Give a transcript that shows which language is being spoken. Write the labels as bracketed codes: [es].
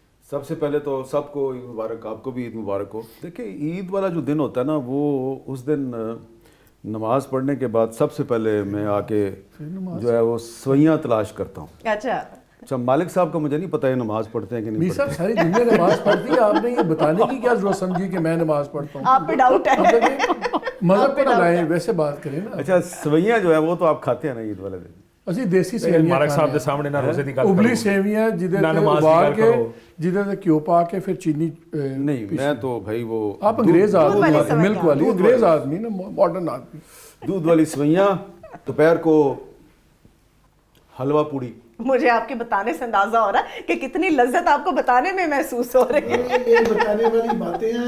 [hi] सबसे पहले तो सबको ईद मुबारक, आपको भी ईद मुबारक हो। देखिए, ईद वाला जो दिन होता है ना, वो उस दिन नमाज पढ़ने के बाद सबसे पहले मैं आके जो है वो सवैयाँ तलाश करता हूँ। अच्छा, मालिक साहब का मुझे नहीं पता है नमाज पढ़ते हैं कि नहीं पढ़ते। सारी दुनिया नमाज पढ़ती है, आपने ये बताने की क्या जरूरत समझी कि मैं नमाज पढ़ता हूँ? आप पे डाउट है, मज़हब पर लाएं, वैसे बात करें ना। अच्छा, सवैयाँ जो है वो तो आप खाते हैं ना ईद वाले दिन? [pa] ਅਸੀਂ ਦੇਸੀ ਸੇਵੀਆਂ ਮਾਲਕ ਸਾਹਿਬ ਦੇ ਸਾਹਮਣੇ ਨਾ ਰੋਜ਼ੇ ਦੀ ਗੱਲ ਕਰੋ, ਉਬਲੀ ਸੇਵੀਆਂ ਜਿਹਦੇ ਤੇ ਉਬਾਲ ਕੇ ਜਿਹਦੇ ਤੇ ਘਿਓ ਪਾ ਕੇ ਫਿਰ ਚੀਨੀ [hi] नहीं, मैं तो भाई वो आप अंग्रेज आदमी, मिल्क वाली अंग्रेज आदमी ना, मॉडर्न आदमी। दूध वाली सवैयाँ, दोपहर को हलवा पूड़ी। मुझे आपके बताने से अंदाजा हो रहा है कि कितनी लज्जत आपको बताने में महसूस हो रही है। ये बताने वाली बातें हैं।